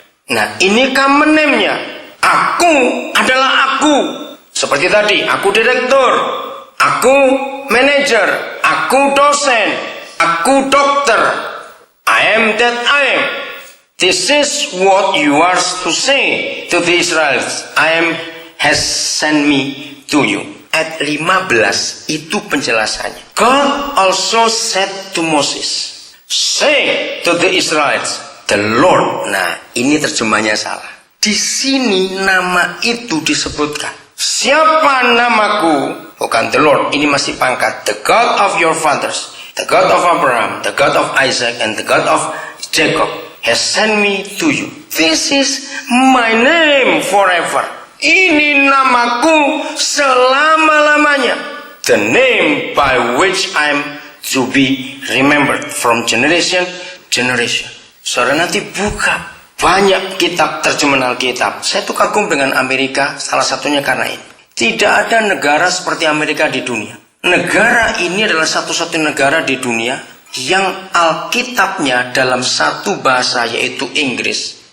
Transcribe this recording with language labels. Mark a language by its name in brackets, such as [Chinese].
[Indonesian] Nah, ini common name-nya. Aku adalah aku. Seperti tadi, aku direktur, aku manager, aku dosen, aku dokter. [English] I am that I am. This is what you are to say to the Israelites. I am has sent me to you. [Indonesian] Ayat 15 itu penjelasannya. [English] God also said to Moses, say to the Israelites, the Lord. [Indonesian] Nah, ini terjemahnya salah. Di sini nama itu disebutkan. Siapa namaku? Bukan the Lord. Ini masih pangkat. [English] The God of your fathers, the God of Abraham, the God of Isaac, and the God of Jacob has sent me to you. This is my name forever. [Indonesian] Ini namaku selama-lamanya. [English] The name by which I am to be remembered from generation generation. [Indonesian] Saudara nanti buka banyak kitab terjemahan Alkitab. Saya tuh kagum dengan Amerika, salah satunya karena ini. Tidak ada negara seperti Amerika di dunia. Negara ini adalah satu-satunya negara di dunia yang Alkitabnya dalam satu bahasa, yaitu Inggris.